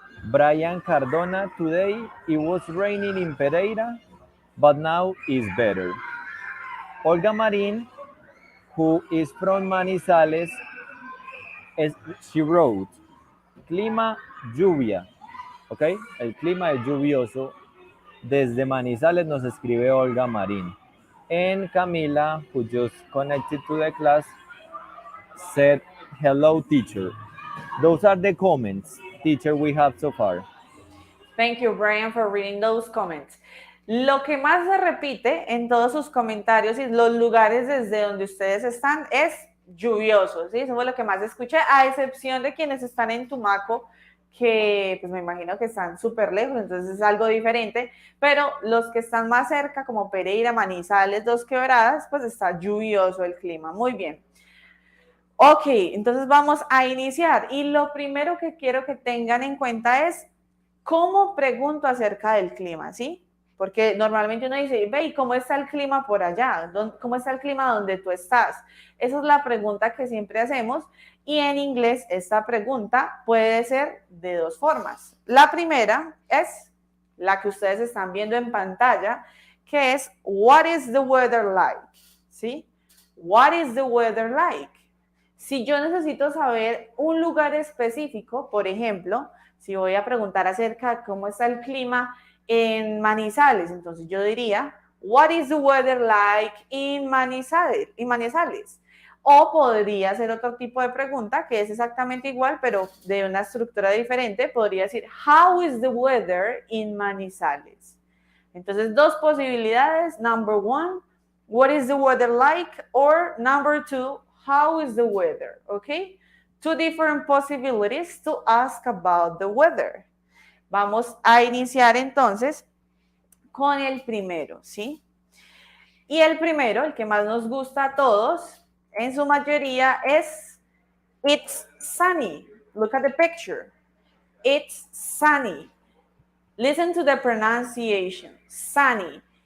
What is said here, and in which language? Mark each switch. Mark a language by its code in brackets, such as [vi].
[en] Brian Cardona, today it was raining in Pereira, but now it's better. Olga Marin, who is from Manizales, she wrote, [es] clima lluvia. ¿Ok? El clima es lluvioso. Desde Manizales nos escribe Olga Marín. [en] And Camila, who just connected to the class, said, hello, teacher. Those are the comments, teacher, we have so far. Thank you, Brian, for reading those comments. [es] Lo que más se repite en todos sus comentarios y los lugares desde donde ustedes están es lluvioso, ¿sí? Eso fue lo que más escuché, a excepción de quienes están en Tumaco, que pues me imagino que están súper lejos, entonces es algo diferente, pero los que están más cerca, como Pereira, Manizales, Dos Quebradas, pues está lluvioso el clima. Muy bien. Ok, entonces vamos a iniciar. Y lo primero que quiero que tengan en cuenta es cómo pregunto acerca del clima, ¿sí? Porque normalmente uno dice, ve, ¿y cómo está el clima por allá? ¿Cómo está el clima donde tú estás? Esa es la pregunta que siempre hacemos. Y en inglés esta pregunta puede ser de dos formas. La primera es la que ustedes están viendo en pantalla, que es, [en] what is the weather like? [es] ¿Sí? [en] What is the weather like? [es] Si yo necesito saber un lugar específico, por ejemplo, si voy a preguntar acerca de cómo está el clima en Manizales, entonces yo diría, [en] what is the weather like in Manizales? [es] O podría hacer otro tipo de pregunta que es exactamente igual, pero de una estructura diferente. Podría decir, [en] how is the weather in Manizales? [es] Entonces, dos posibilidades. [en] Number one, what is the weather like? Or number two, how is the weather? Okay? Two different possibilities to ask about the weather. [es] Vamos a iniciar entonces con el primero, ¿sí? Y el primero, el que más nos gusta a todos, en su mayoría es [en] it's sunny. Look at the picture. It's sunny. Listen to the pronunciation. Sunny.